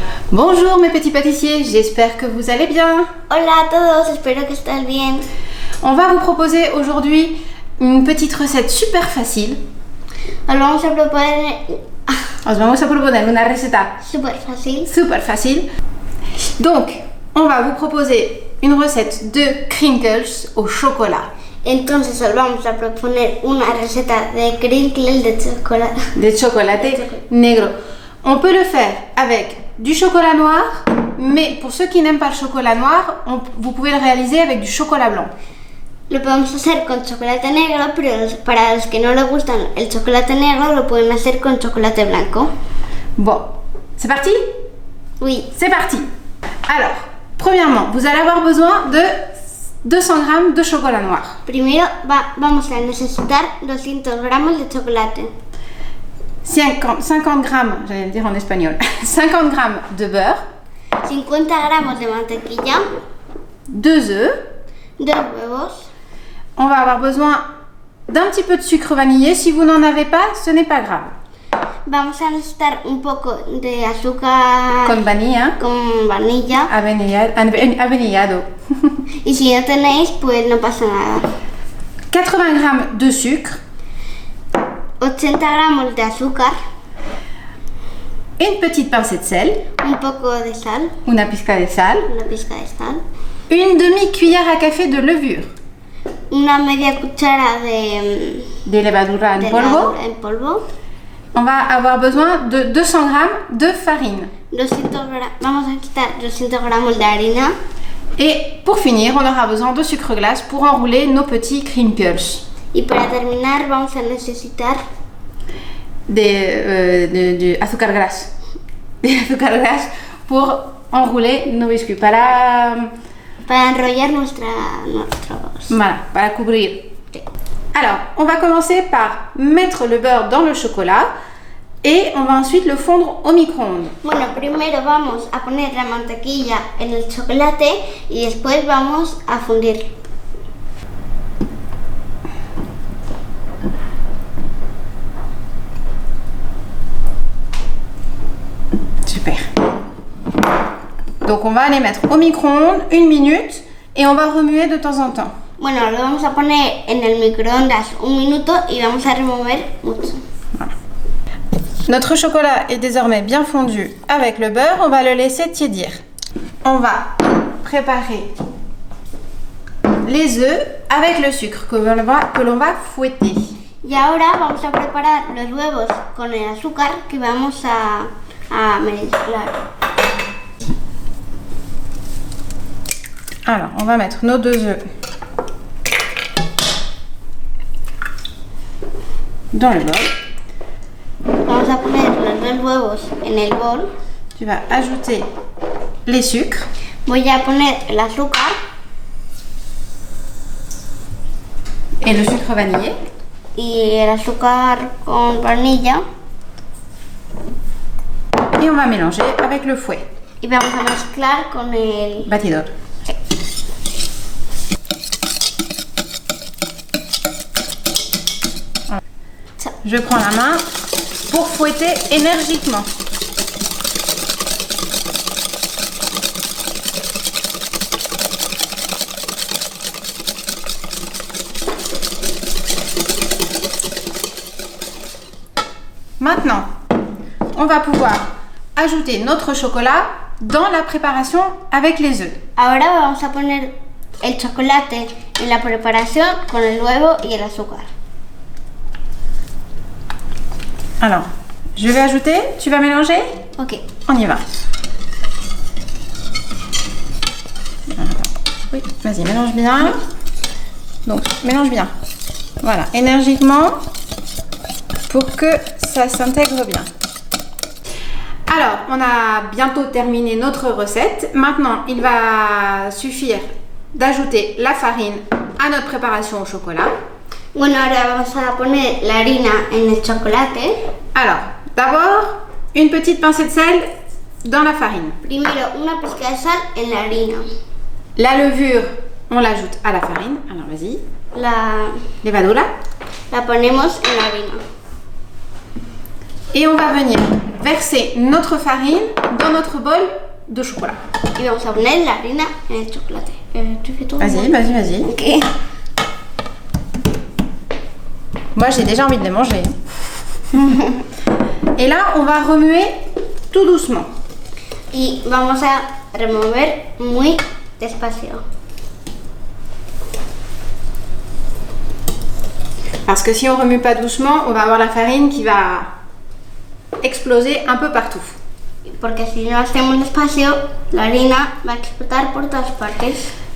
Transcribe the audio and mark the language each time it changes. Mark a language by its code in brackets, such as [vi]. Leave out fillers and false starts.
[fr] Bonjour mes petits pâtissiers, j'espère que vous allez bien. [es] Hola a todos, espero que estén bien. [fr] On va vous proposer aujourd'hui une petite recette super facile. [es] Os vamos a proponer Os vamos a proponer una receta súper fácil. [fr] Donc, on va vous proposer une recette de crinkles au chocolat. [es] Entonces os vamos a proponer una receta de crinkles De chocolate negro. [fr] On peut le faire avec du chocolat noir, mais pour ceux qui n'aiment pas le chocolat noir, vous pouvez le réaliser avec du chocolat blanc. [es] Lo podemos hacer con chocolate negro, pero para los que no les gustan el chocolate negro, lo pueden hacer con chocolate blanco. [fr] Bon, c'est parti? Oui. C'est parti. Alors, premièrement, vous allez avoir besoin de 200 g de chocolat noir. [es] Primero vamos a necesitar 200 gramos de chocolate. [fr] 50 grammes, j'allais le dire en espagnol, 50 grammes de beurre, [es] 50 gramos de mantequilla, [fr] 2 œufs, [es] 2 huevos. [fr] On va avoir besoin d'un petit peu de sucre vanillé. Si vous n'en avez pas, ce n'est pas grave. [es] Vamos a necesitar un poco de azúcar Con vanilla. Avenillado. Y si no tenéis, pues no pasa nada. [fr] 80 grammes de sucre. [es] 80 gramos de azúcar. [fr] Une petite pincée de sel. [es] Un poco de sal. Una pizca de sal. Una pizca de sal. [fr] Une demi-cuillère à café de levure. [es] Una media cuchara de levadura en polvo. [fr] On va avoir besoin de 200 grammes de farine. [es] Vamos a quitar 200 gramos de harina. [fr] Et pour finir, on aura besoin de sucre glace pour enrouler nos petits crinkles. [es] Y para terminar vamos a necesitar de azúcar glace. De azúcar glace [fr] pour enrouler nos biscuits. [es] Para enrollar nuestros. Voilà, para cubrir. [fr] Alors, on va commencer par mettre le beurre dans le chocolat et on va ensuite le fondre au micro-ondes. [es] Bueno, primero vamos a poner la mantequilla en el chocolate y después vamos a fundir. [fr] Super. Donc on va les mettre au micro-ondes 1 minute et on va remuer de temps en temps. [es] Bueno, lo vamos a poner en el microondas 1 minuto y vamos a remover mucho. [fr] Voilà. Notre chocolat est désormais bien fondu avec le beurre, on va le laisser tiédir. On va préparer les œufs avec le sucre que l'on va fouetter. [es] Y ahora vamos a preparar los huevos con el azúcar que vamos a mezclar. [fr] Alors, on va mettre nos 2 œufs dans le bol. [es] Vamos a poner los 2 huevos en el bol. [fr] Tu vas ajouter les sucres. [es] Voy a poner el azúcar. [fr] Et le sucre vanillé. [es] Y el azúcar con vainilla. [fr] Et on va mélanger avec le fouet. [es] Y vamos a mezclar con el batidor. [fr] Je prends la main pour fouetter énergiquement. Maintenant, on va pouvoir ajouter notre chocolat dans la préparation avec les œufs. [es] Ahora vamos a poner el chocolate en la preparación con el huevo y el azúcar. [fr] Alors, je vais ajouter, tu vas mélanger? Ok. On y va. Oui, vas-y, mélange bien. Donc, mélange bien. Voilà, énergiquement pour que ça s'intègre bien. Alors, on a bientôt terminé notre recette. Maintenant, il va suffire d'ajouter la farine à notre préparation au chocolat. [es] Bueno, ahora vamos a poner la harina en el chocolate. [fr] Alors, d'abord, une petite pincée de sel dans la farine. [es] Primero, una pizca de sal en la harina. [fr] La levure, on l'ajoute à la farine. Alors, vas-y. [es] La Levadura. ponemos en la harina. [fr] Et on va venir verser notre farine dans notre bol de chocolat. [es] Y vamos a poner la harina en el chocolate. ¿Tú [fr] fais [es] todo? [fr] Vas-y, vas-y, vas-y. Ok. Moi, j'ai déjà envie de les manger. Et là, on va remuer tout doucement. [es] Y vamos a remover muy despacio. [fr] Parce que si on remue pas doucement, on va avoir la farine qui va exploser un peu partout. [es] Porque si no hacemos despacio, la harina va a explotar por todas partes.